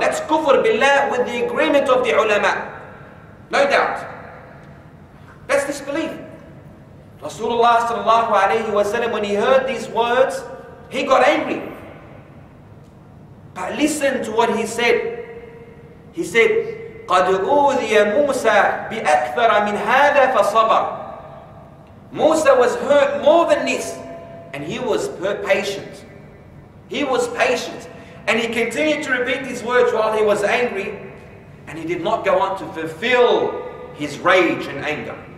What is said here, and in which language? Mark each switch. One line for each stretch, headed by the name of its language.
English: That's kufr billah with the agreement of the ulama. No doubt. That's disbelief. Rasulullah sallallahu alayhi wa sallam, when he heard these words, he got angry. But listen to what he said. He said,
Arabic: قَدْ أُوذِيَ مُوسَى بِأَكْثَرَ مِنْ هَذَا فَصَبَرَ.
English: Musa was hurt more than this, and he was patient. He was patient. And he continued to repeat these words while he was angry, and he did not go on to fulfill his rage and anger.